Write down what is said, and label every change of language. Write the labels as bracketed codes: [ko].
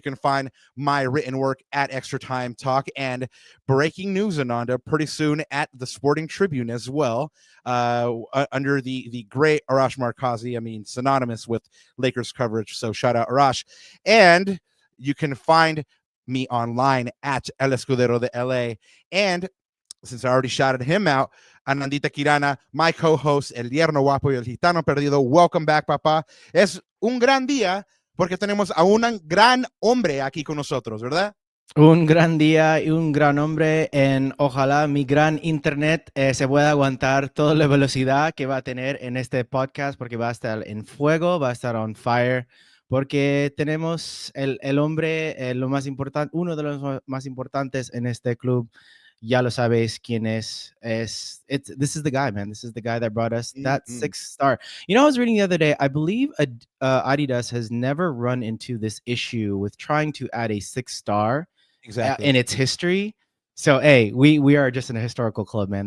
[en] You can find my written work at Extra Time Talk and Breaking News Ananda pretty soon at the Sporting Tribune as well, under the great Arash Markazi. I mean, synonymous with Lakers coverage. So shout out Arash. And you can find me online at El Escudero de LA. And since I already shouted him out, Anandita Kirana, my co-host, El Yerno Guapo y El Gitano Perdido. Welcome back, papá. [es] Es un gran día porque tenemos a un gran hombre aquí con nosotros, ¿verdad? Un gran día y un gran hombre. Ojalá mi gran internet se pueda aguantar toda la velocidad que va a tener en este podcast, porque va a estar en fuego, va a estar [en] on fire, [es] porque tenemos el hombre, lo más importante, uno de los más importantes en este club. Ya lo sabes quién es. [en] This is the guy, man. This is the guy that brought us that 6-star. You know, I was reading the other day, I believe Adidas has never run into this issue with trying to add a 6-star in its history. So, hey, we are just in a historical club, man.